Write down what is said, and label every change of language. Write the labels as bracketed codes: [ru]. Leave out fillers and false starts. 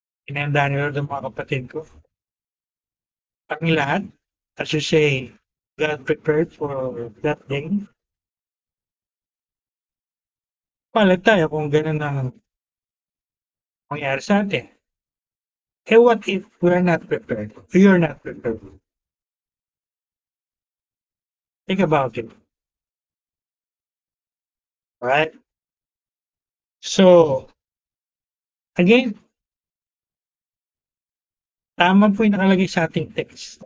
[tl] Inihanda ni Lord ang mga kapatid ko. Ang lahat, [en] as you say, God prepared for that day. [tl] Palad tayo kung ganun ang mangyari sa atin. [en] What if we're not prepared? You're not prepared. Think about it. [tl] Right? So, again, tama po yung nakalagay sa ating text.